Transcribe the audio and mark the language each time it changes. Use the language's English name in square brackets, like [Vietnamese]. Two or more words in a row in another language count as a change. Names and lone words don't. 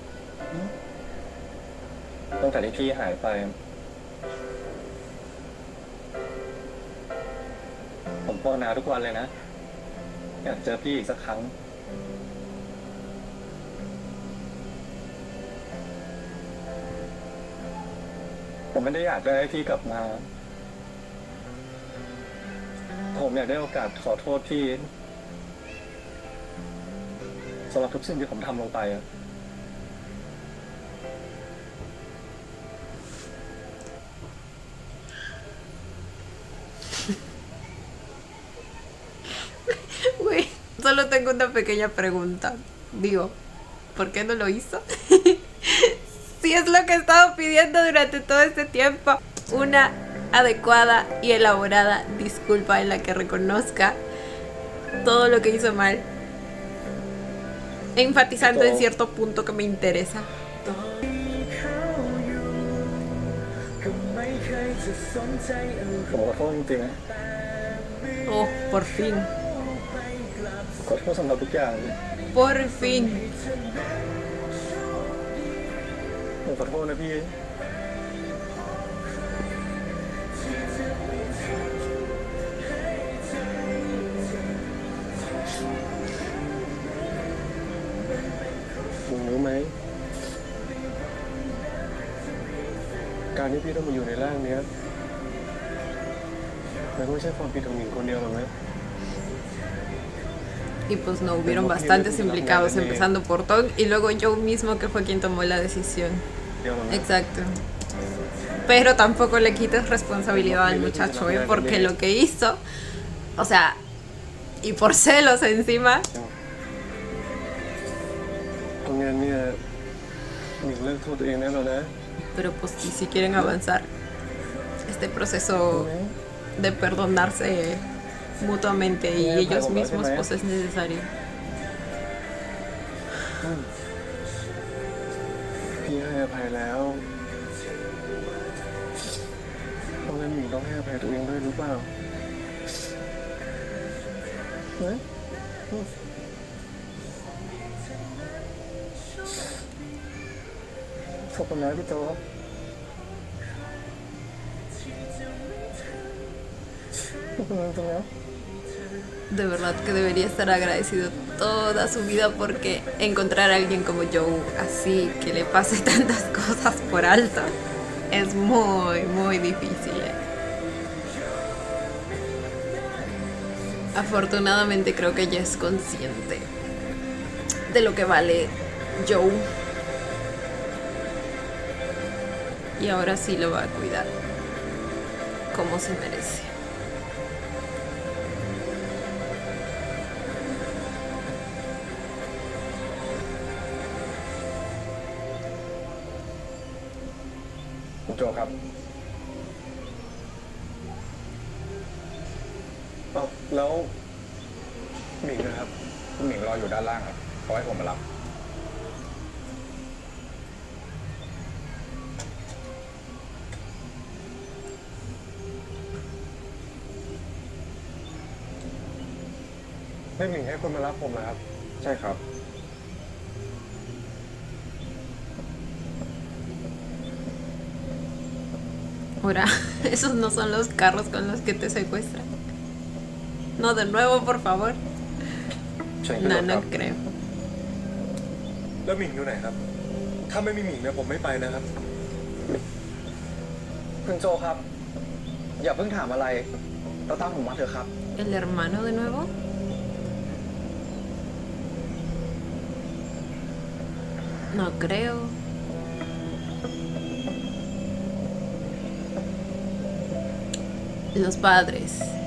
[Thai] ตั้งแต่ที่พี่หายไป ผมภาวนาทุกวันเลยนะ อยากเจอพี่อีกสักครั้ง ผมไม่ได้อยากได้ให้พี่กลับมา ผมอยากได้โอกาสขอโทษพี่สำหรับทุกสิ่งที่ผมทำลงไปอะ [Spanish] Güey, solo tengo una pequeña pregunta. Digo, ¿por qué no lo hizo? Si es lo que he estado pidiendo durante todo este tiempo. Una adecuada y elaborada disculpa en la que reconozca todo lo que hizo mal. Enfatizando en cierto punto que me interesa. [Thai] ผมขอโทษจริงๆนะ [Spanish] Oh, por fin. [Thai] ขอโทษสำหรับทุกอย่าง [Spanish] Por fin. [Thai] ผมขอโทษนะพี่ มึงรู้ไหม การที่พี่ต้องมาอยู่ในร่างเนี้ยมันไม่ใช่ความผิดของหญิงคนเดียวหรอกนะ [Spanish] Y pues no, hubieron bastantes implicados, empezando por Tong y luego Joe mismo que fue quien tomó la decisión. [Thai] เดียวหรอกนะ [Spanish] Exacto. Pero tampoco le quites responsabilidad al muchacho, ¿eh? Porque lo que hizo, o sea, y por celos encima, [Thai] เพราะงั้นเนี่ยหญิงเลิกโทษตัวเองได้แล้วนะ [Spanish] pero pues si quieren avanzar este proceso de perdonarse mutuamente y ellos mismos, pues es necesario. [Thai] พี่ให้อภัยแล้วเพราะงั้นหญิงต้องให้อภัยตัวเองด้วยรู้เปล่าเฮ้ยขอบคุณนะพี่โตขอบคุณจริงๆนะ [Spanish] De verdad que debería estar agradecido toda su vida porque encontrar a alguien como Joe así, que le pase tantas cosas por alto, es muy, muy difícil. Afortunadamente creo que ella es consciente de lo que vale Joe. Y ahora sí lo va a cuidar como se merece. [Thai] คุณโจครับ แล้วหมิงนะครับ คุณหมิงรออยู่ด้านล่างครับเขาให้ผมมารับ ให้หมิงให้คนมารับผมนะครับ ใช่ครับ [Spanish] Ahora, esos no son los carros con los que te secuestran. No, de nuevo, por favor. [Thai] เชิญขึ้นร [Spanish] No, [Thai] ถครั [Spanish] no [Thai] บ [Spanish] creo. [Thai] แล้วหมิงอยู่ไหนครับ ถ้าไม่มีหมิงเนี่ยผมไม่ไปนะครับ คุณโจครับ อย่าเพิ่งถามอะไรเราตามผมมาเถอะครับ [Spanish] ¿El hermano de nuevo? No creo. Los padres.